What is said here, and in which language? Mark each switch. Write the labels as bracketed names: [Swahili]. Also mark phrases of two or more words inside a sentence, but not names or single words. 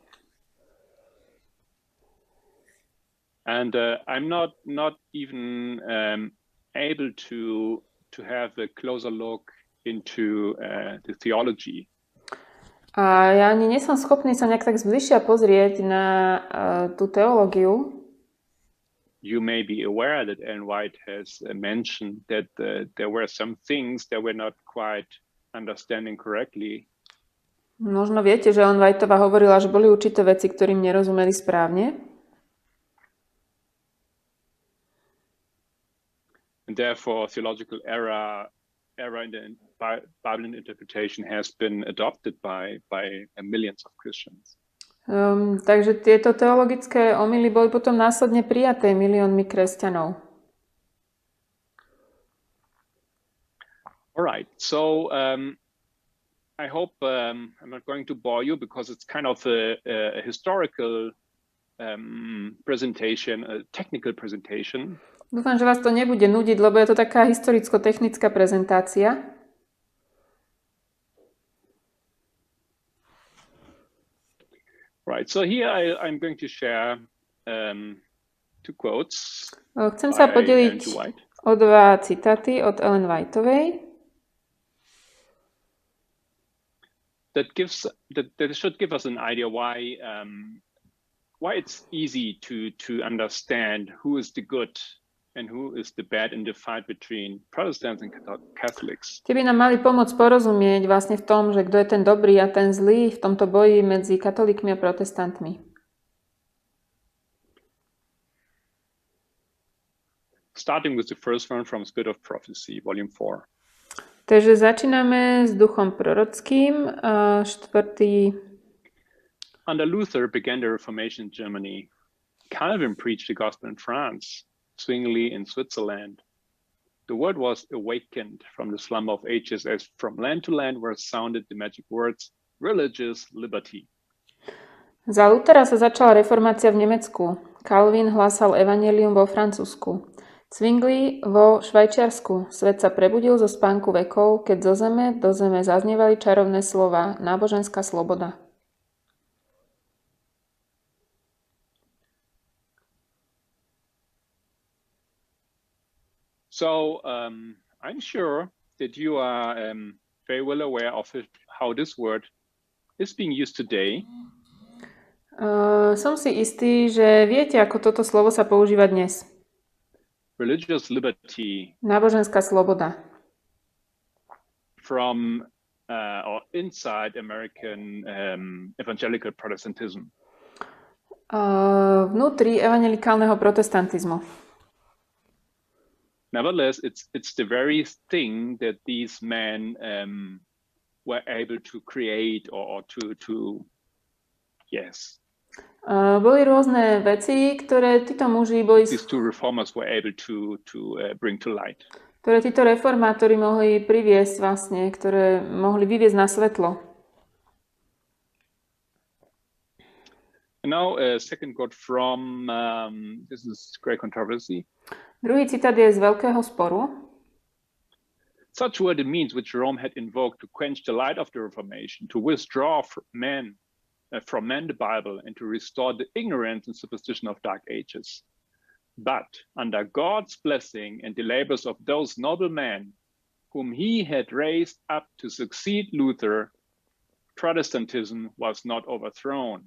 [English] And I'm not even able to have a closer look into the theology. [Slovak] A ja ani nie som schopný sa nejak tak zbližšia pozrieť na tú teológiu. [English] You may be aware that Ellen White has mentioned that there were some things that were not quite understanding correctly. [Slovak] Možno viete, že Ellen Whiteová hovorila, že boli určité veci, ktorým nerozumeli správne. [English] And therefore, theological error in the Bible interpretation has been adopted by millions of Christians. [Slovak] Takže tieto teologické omyly boli potom následne prijaté miliónmi kresťanov. [English] All right, so I hope I'm not going to bore you because it's kind of a historical presentation, a technical presentation. [Slovak] Dúfam, že vás to nebude nudiť, lebo je to taká historicko-technická prezentácia. [English] Right, so here I'm going to share two quotes [Slovak] Chcem sa [English] by Ellen [Slovak] podeliť [English] Gould White. [Slovak] o dva citáty od Ellen Whiteovej. [English] That should give us an idea why it's easy to understand who is the good and who is the bad in the fight between Protestants and Catholics. [Slovak] Tie by nám mali pomôcť porozumieť vlastne v tom, že kto je ten dobrý a ten zlý v tomto boji medzi katolíkmi a protestantmi. [English] Starting with the first one from Spirit of Prophecy, Volume 4. [Slovak] Takže začíname s duchom prorockým, 4. [English] Under Luther began the Reformation in Germany. Calvin preached the gospel in France, Zwingli in Switzerland. The world was awakened from the slumber of ages as from land to land were sounded the magic words, religious liberty. [Slovak] Za Luthera sa začala reformácia v Nemecku. Kalvín hlásal evanjelium vo Francúzsku. Zwingli vo Švajčiarsku. Svet sa prebudil zo spánku vekov, keď zo zeme do zeme zaznievali čarovné slova, náboženská sloboda. [English] So I'm sure that you are very well aware of how this word is being used today. [Slovak] Som si istý, že viete, ako toto slovo sa používa dnes. [English] Religious liberty. [Slovak] Náboženská sloboda. [English] From or inside American evangelical Protestantism. [Slovak] Vnútri evangelikálneho protestantizmu. [English] Nevertheless, it's the very thing that these men were able to create or to yes. [Slovak] Boli rôzne veci, ktoré títo muži boli... [English] These two reformers were able to bring to light. [Slovak] Ktoré títo reformátori mohli priviesť vlastne, ktoré mohli vyviesť na svetlo. [English] And now a second quote from, this is great controversy. [Slovak] Druhý citát je z Veľkého sporu. [English] Such were the means which Rome had invoked to quench the light of the Reformation, to withdraw from men the Bible, and to restore the ignorance and superstition of dark ages. But under God's blessing and the labors of those noble men whom he had raised up to succeed Luther, Protestantism was not overthrown.